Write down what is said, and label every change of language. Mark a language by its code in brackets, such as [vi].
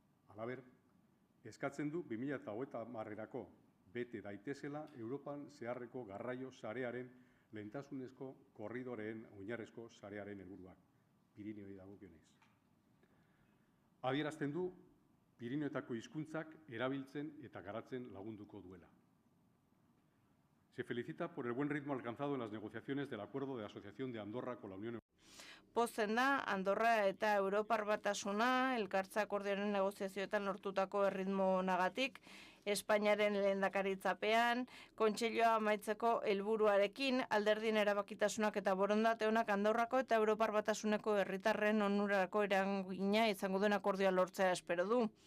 [eu] Halaber, eskatzen du 2030erako bete daitezela Europan zeharreko garraio sarearen lehentasunezko korridoreen oinarrezko sarearen helburuak. Pirinioei dagokionez. Adierazten du Pirinioetako hizkuntzak erabiltzen eta garatzen lagunduko duela. [es] Se felicita por el buen ritmo alcanzado en las negociaciones del acuerdo de asociación de Andorra con la Unión Europea. [eu] Pozen da, Andorra eta Europar Batasuna elkartza akordioaren negoziazioetan lortutako erritmo nagatik, Espainiaren lehendakaritzapean, kontseilua amaitzeko helburuarekin, alderdien erabakitasunak eta borondate onak Andorrako eta Europar Batasuneko herritarren onurarako eragina izango duen akordioa lortzea espero du.